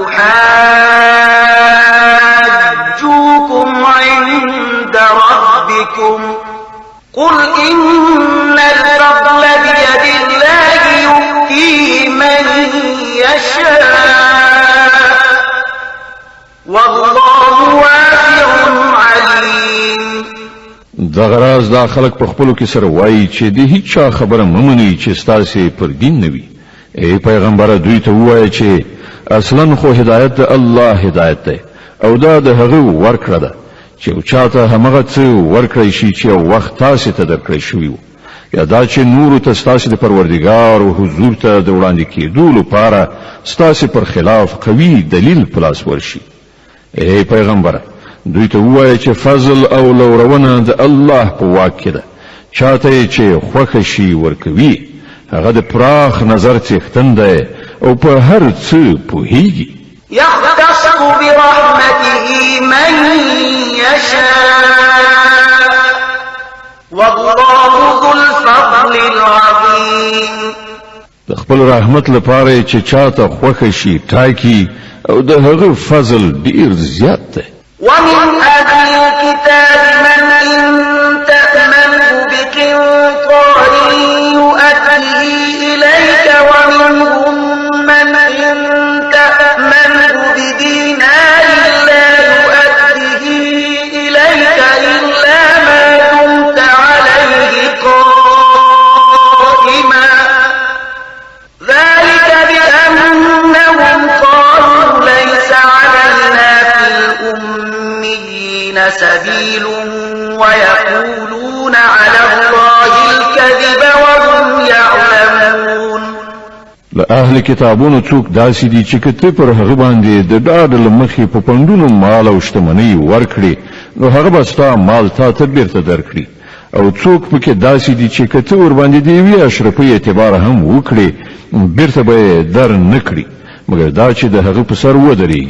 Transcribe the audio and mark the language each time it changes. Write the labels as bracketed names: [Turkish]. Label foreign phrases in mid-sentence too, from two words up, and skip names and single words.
[Arabic] يحاجوكم عند ربكم قل إن الفضل بيد الله يؤتيه من يشاء والله واسع عليم. [Pashto] دغه راز دا خلک په خپلو کې سره وایي چې د هیڅ چا خبره مه منئ چې ستاسې پر دین نه وي. ای پیغمبره دوی ته ووایه چې اصلا خو هدایت د الله هدایت دی او دا د هغه ورکړه ده چې یو چاته همغه څه ورکړی شي چې یو وخت تاسې ته درکړی شوي وو، یا دا چې نورو ته ستاسې د پروردګار او حضور ته د وړاندې کېدو لپاره ستاسې پر خلاف قوي دلیل په لاس ورشي. ای پیغمبره دوی ته ووایه چې فضل او لورونه د الله په واک کې ده، چاته چې خوښه شي ورکوي، هغه د پراخ نظر څښتن دی او په هر څه پوهیږي. [Arabic] يختص برحمته من يشاء والله ذو الفضل العظيم. [Pashto] د خپل رحمت لپاره چې چاته خوښه شي ټاکي او د هغه فضل ډیر زیات دی. [Arabic] ومن أهل الكتاب من إن تأمنه بقنطار يؤديه إليك ومنهم من إن تأمنه بدينار لا يؤديه إليك إلا ما دمت عليه قائما ذلك بأنهم قالوا ليس علينا في الأميين سبيل ويقولون على الله الكذب وهم يعلمون. [Pashto] له اهل کتابونو څوک داسې دي چې کته پر هغه باندې د ډاډ لمخې په پندونو مال او شتمنۍ ورکړي نو هغه به ستا مال ته بیرته درکړي، او څوک پکې داسې دي چې کته ور باندې دی وی اشرفي اعتبار هم وکړي بیرته به در نکړي مګر دا چې د هغه په سر ودرېږي.